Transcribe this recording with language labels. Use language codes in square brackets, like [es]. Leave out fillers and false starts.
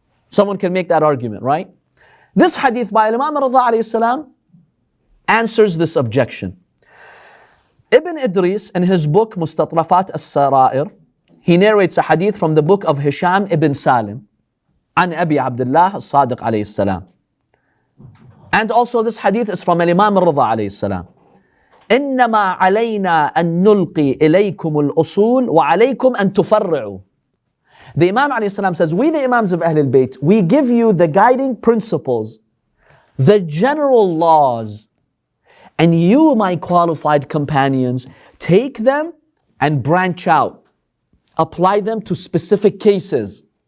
[en] Someone can make that argument, right? This hadith by Imam Rida alayhi salam answers this objection. Ibn Idris, in his book Mustatrafat al-Sara'ir, he narrates a hadith from the book of Hisham ibn Salim, an Abi Abdullah al-Sadiq alayhi salam. And also this hadith is from Imam Rida alayhi salam. [ar] إنما علينا أن نلقي إليكم الأصول وعليكم أن تفرعوا. [en] The Imam alayhi salam says, we the Imams of Ahlulbayt, we give you the guiding principles, the general laws, and you, my qualified companions, take them and branch out. apply them to specific cases.